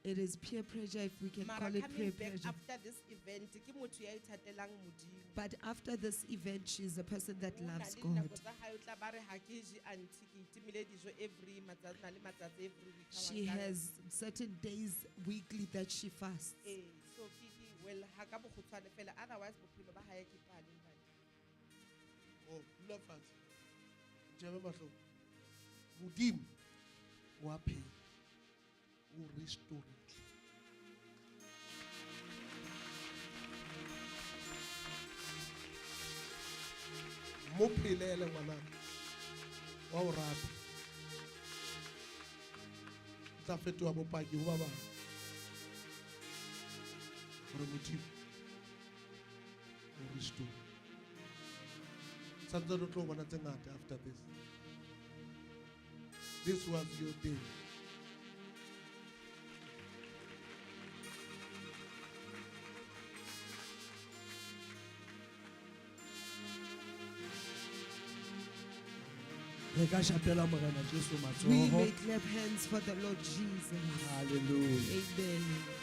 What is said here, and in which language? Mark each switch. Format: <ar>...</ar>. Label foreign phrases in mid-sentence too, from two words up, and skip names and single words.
<en>It is peer pressure, if we can</en> <st>Mara</st> <en>call it peer coming back pressure. after this event,</en> <st>ke motho ya ithatelang Modimo.</st> <en>But after this event, she's a person that</en> <st>O na</st> <en>loves</en> <st>le</st> <en>God.</en> <st>dinako tsa hae, o tla ba re, "Ha ke je aunty, ke itimile dijo every matsatsi, na le matsatsi every week." Ha wa</st> <en>She</en> <st>nka-</st> <en>has certain days weekly that she fasts. Eh, so well,</en> <st>ha ka bokgutshwane fela, otherwise bophelo ba hae ke pale ntate. Oh, dula fatshe. Jebe mahloko. Modimo wa phela. O restore. Mo phelele ngwanaka. Wa o rata. O tla fetoha bopaki ho ba bang. Hore Modimo o restore. Santse re tlo bona tse ngata</st> <en>after this. This was your day.</en> <st>Re ka shapela Morena Jesu</st> <en>We</en> <st>matsoho.</st> <en>may clap hands for the Lord Jesus. Hallelujah. Amen.</en>